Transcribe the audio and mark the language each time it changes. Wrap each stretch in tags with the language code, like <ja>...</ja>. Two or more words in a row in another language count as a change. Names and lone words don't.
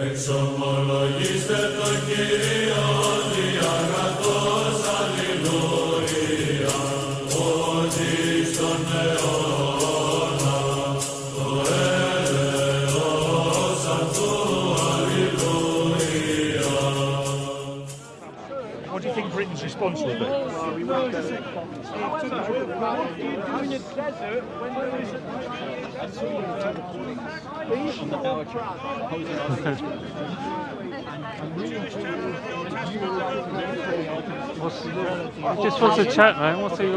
<el>Εξομολογήστε το Κύριο διαγραφός, αλληλούια, ότι στον αιώνα το έλεος αυτού, αλληλούια.</el> <en>What do you think Britain's response will be? Just wants to chat, man. What's your</en>